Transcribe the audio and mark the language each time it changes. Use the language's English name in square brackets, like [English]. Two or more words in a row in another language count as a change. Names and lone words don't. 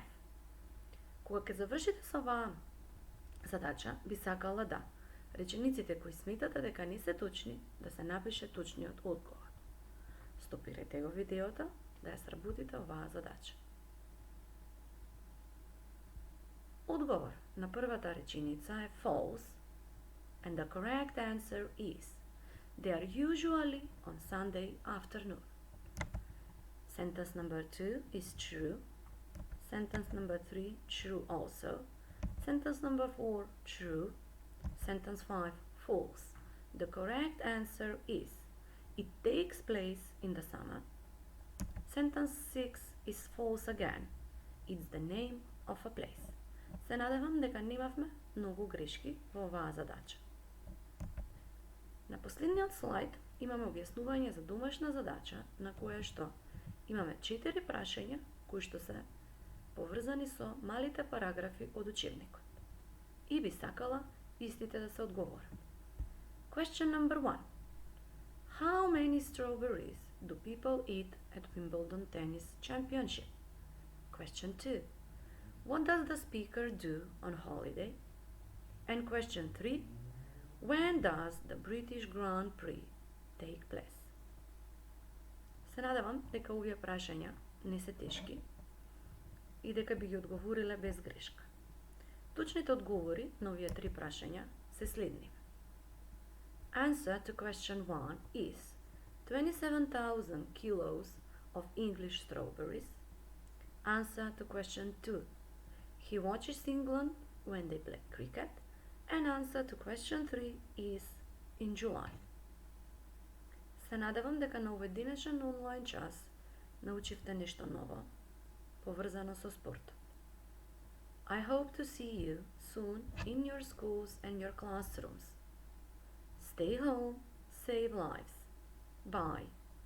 [Macedonian] Кога ќе завршите со оваа задача, би сакала да речениците кои сметате дека не се точни да се напише точниот одговор. Стопирайте го видеото да ја сработите оваа задача. Одговор на првата реченица е [English] false, and the correct answer is they are usually on Sunday afternoon. Sentence number 2 is true. Sentence number 3, true also. Sentence number 4, true. Sentence 5, false. The correct answer is it takes place in the summer. Sentence 6 is false again. It's the name of a place. [Macedonian] Се надевам дека немавме многу грешки во оваа задача. На последниот слайд имаме објаснување за домашна задача на која што имаме 4 прашања кои што се поврзани со малите параграфи од учебникот. И би сакала истите да се одговорат. [English] Question number 1. How many strawberries do people eat at Wimbledon Tennis Championship? Question 2. What does the speaker do on holiday? And question 3. When does the British Grand Prix take place? [Macedonian] Се надевам дека овие прашања не се тешки и дека би ги одговориле без грешка. Точните одговори на овие 3 прашања се следни. [English] Answer to question 1 is 27,000 kilos of English strawberries. Answer to question 2. He watches England when they play cricket. And answer to question 3 is in July. [Macedonian] Се надевам дека на овој денешен онлайн час научивте нешто ново, поврзано со спортот. [English] I hope to see you soon in your schools and your classrooms. Stay home, save lives. Bye.